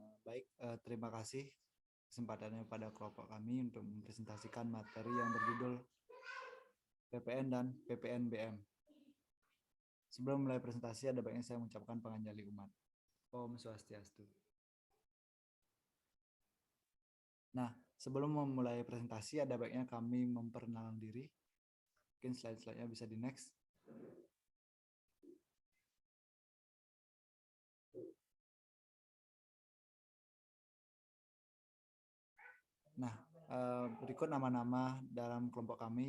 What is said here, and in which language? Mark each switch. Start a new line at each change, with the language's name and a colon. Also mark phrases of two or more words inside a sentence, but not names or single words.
Indonesian: Baik, terima kasih kesempatannya pada kelompok kami untuk mempresentasikan materi yang berjudul PPN dan PPNBM. Sebelum mulai presentasi, ada baiknya saya mengucapkan panganjali umat. Om Swastiastu. Nah, sebelum memulai presentasi, ada baiknya kami memperkenalkan diri. Mungkin slide-slide-nya bisa di next. Nah, berikut nama-nama dalam kelompok kami.